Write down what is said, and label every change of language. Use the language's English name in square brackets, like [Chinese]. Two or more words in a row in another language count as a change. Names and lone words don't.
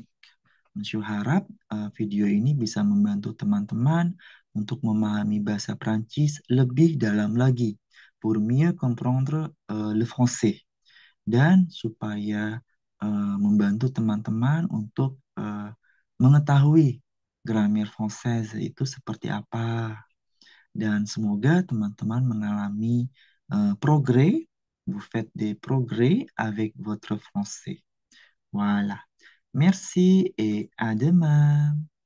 [Indonesian] Monsieur harap video ini bisa membantu teman-teman untuk memahami bahasa Prancis lebih dalam lagi, [French] pour mieux comprendre le français. [Indonesian] Dan supaya membantu teman-teman untuk mengetahui [French] grammaire française [Indonesian] itu seperti apa. Dan semoga teman-teman mengalami progrès, [French] vous faites des progrès avec votre français. Voilà. Merci et à demain.